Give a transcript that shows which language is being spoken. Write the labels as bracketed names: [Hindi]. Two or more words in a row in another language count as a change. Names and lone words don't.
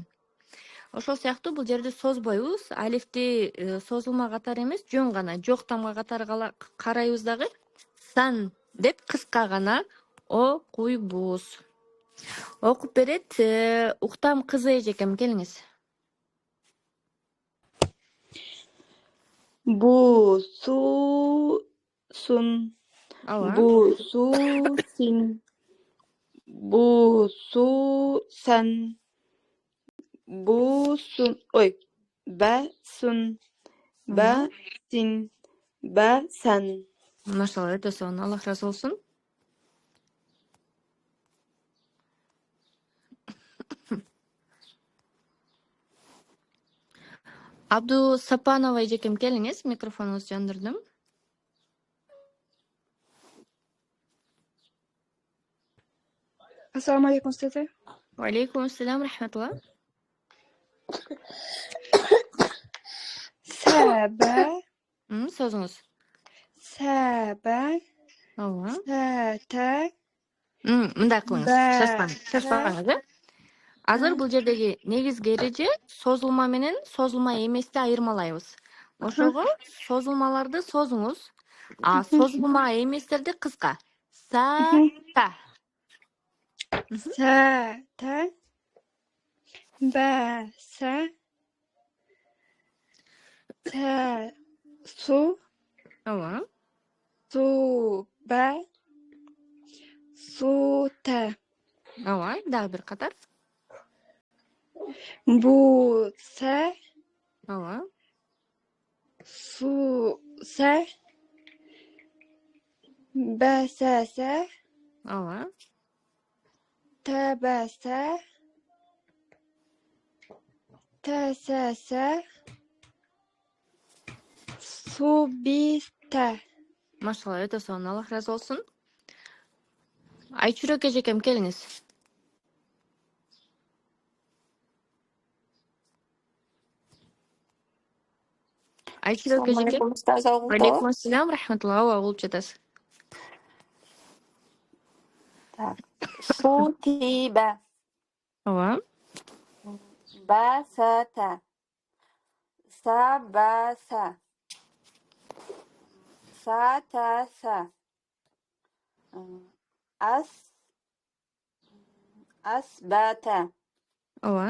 [Kyrgyz] Ошол сыяктуу бул жерде созбойбуз. Алифти созулма катары эмес, жөн гана жок тамга катары карайбыз дагы. Сан деп кыска гана окуйбуз. Окуп берет Уктам кызы эжекем, келиңиз. Bu su sun. Ооба. Bu su sin. Bu su sen. Bu sun. Ba sun. Ba sin. Ba sen. Машалла, өтө сонун. Аллах разы болсун. Абду Сапанова эжекем, келиңиз, микрофонуңузду жандырдым. [Arabic] السلام عليكم أستاذة. عليكم السلام, [Kyrgyz] рахматулла. Saba. Созуңуз. Saba. Ооба. Sata. Мындай кылыңыз. Шашпаңыз, Азыр бул жердеги негизги эреже созулма менен созулма эмести айырмалайбыз. Ошого созулмаларды созуңуз, а созулма эместерди кыска. Сата. Sa, ta. Ba, sa. Ta, su. Ооба. Su, ba. Su, ta. Ооба. Дагы бир катар. Bu, sa. Ооба. Su, sa. Ba, sa, sa. Ооба. Ta, ba, sa. Ta, sa, sa. Su, bi, ta. Машалла, өтө сонун. Аллах ыраазы болсун. Айчүрөк эжекем, келиңиз. Айчүрөк эжеке. [Arabic] السلام عليكم أستاذ Auto. عليكم السلام, [Kyrgyz] рахматулла. Ооба, угулуп жатасыз. Так. Sutiba. Ооба. Basata. Sabasa. Satasa. Asbata. Ооба.